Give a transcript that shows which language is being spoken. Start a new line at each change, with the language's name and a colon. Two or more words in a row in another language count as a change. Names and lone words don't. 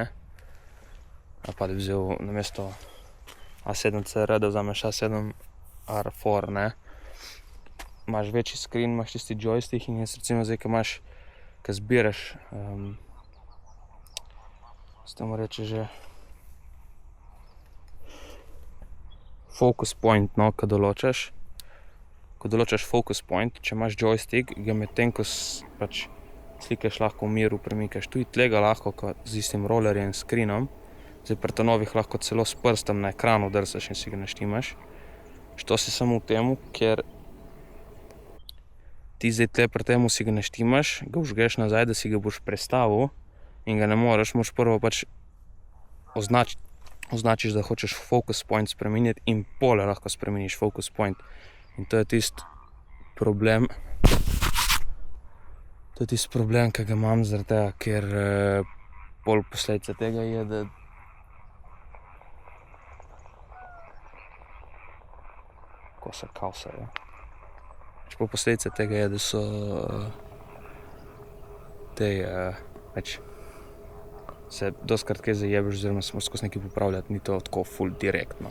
Slovenian: Ali pa da bi vzel namesto A7CR, da vzameš A7R4, ne? Imaš večji screen, imaš tisti joystick in jaz recimo zdaj, ko zbiraš, se temu reče že
English: focus point,
Slovenian: no, ko določaš
English: focus point,
Slovenian: če imaš joystick, ga medtem, ko pač slikaš lahko v miru premikaš. Tudi tlega lahko, z istim rollerjem, screenom, zdaj pri ta-novih lahko celo s prstom na ekranu drsaš in si ga naštimaš. Što si samo v temu, ker ti zdaj tle pri temu si ga naštimaš, ga vžgeš nazaj, da si ga boš prestavil in ga ne moreš, moraš prvo pač označiš, da hočeš
English: focus point
Slovenian: spremeniti in pole lahko spremeniš
English: focus point.
Slovenian: In to je tisti problem, ki ga imam zaradi tega, ker pol posledica tega je, da ko se kausajo. Pol posledica tega je, da so pač se dostikrat kaj zajebeš oziroma se moraš skozi nekaj popravljati, ni to tako ful direktno.